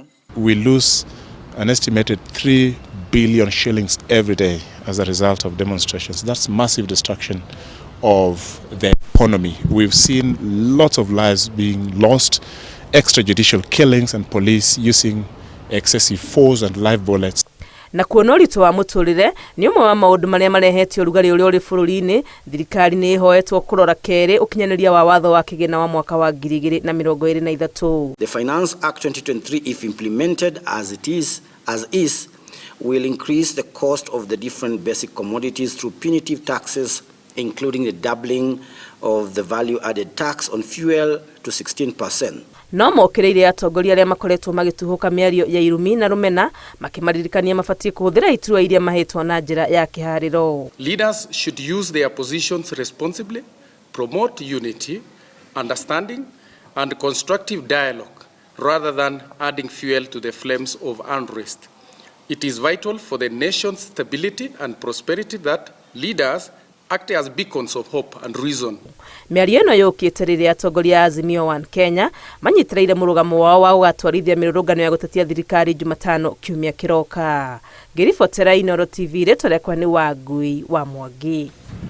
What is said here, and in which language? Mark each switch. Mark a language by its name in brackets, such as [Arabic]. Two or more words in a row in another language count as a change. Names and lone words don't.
[English] We lose an estimated 3 billion shillings every day as a result of demonstrations. That's massive destruction of the economy. We've seen lots of lives being lost, extrajudicial killings and police using excessive force and live bullets. [Kikuyu] Na kuona ũritũ wa mũtũrĩre nĩ ũmwe wa maũndũ marĩa marehetio ũrugarĩ ũrĩa ũrĩ bũrũri-inĩ. Thirikari nĩ ĩhoetwo kũrora kerĩ ũkinyanĩria wa watho wa kĩgĩna wa mwaka wa 2023. [English] The Finance Act 2023, if implemented as is, will increase the cost of the different basic commodities through punitive taxes, including the doubling of the value-added tax on fuel to 16%. [Kikuyu] No mokereire atongoria arĩa makoretwo magĩtuhuka mĩario ya irumi na rumena makimaririkania mabatie kũhũthĩra iturwa iria mahetwo na njĩra ya kĩharĩro. [English] Leaders should use their positions responsibly, promote unity, understanding and constructive dialogue rather than adding fuel to the flames of unrest. It is vital for the nation's stability and prosperity that leaders act as beacons of hope and reason. [Kikuyu] Mĩario ĩno yũkĩte rĩrĩa atongoria a Azimio One Kenya manyitĩrĩire mũrũgamo wao wa gũgatwarithia mĩrũrũngano ya gũtetia thirikari Jumatano kiumia kĩroka. Ngĩribotera Inooro TV rĩtwa rĩakwa nĩ Wangui wa Mwangi.